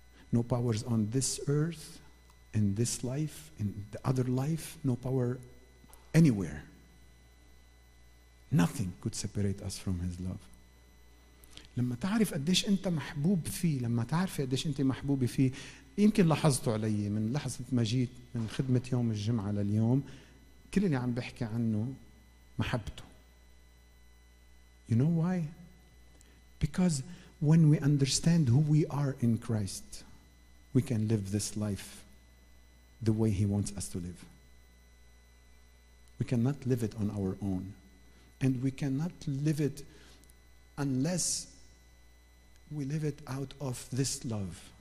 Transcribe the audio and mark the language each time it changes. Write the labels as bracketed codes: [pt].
[en] no powers on this earth, in this life, in the other life, no power anywhere. Nothing could separate us from His love. [ar] لما تعرف قديش أنت محبوب فيه، لما تعرف قديش أنت محبوب فيه، يمكن لاحظتوا علي من لحظة ما جيت من خدمة يوم الجمعة لليوم، كل اللي عم بحكي عنه محبته. [en] You know why? Because when we understand who we are in Christ, we can live this life the way He wants us to live. We cannot live it on our own. And we cannot live it unless we live it out of this love.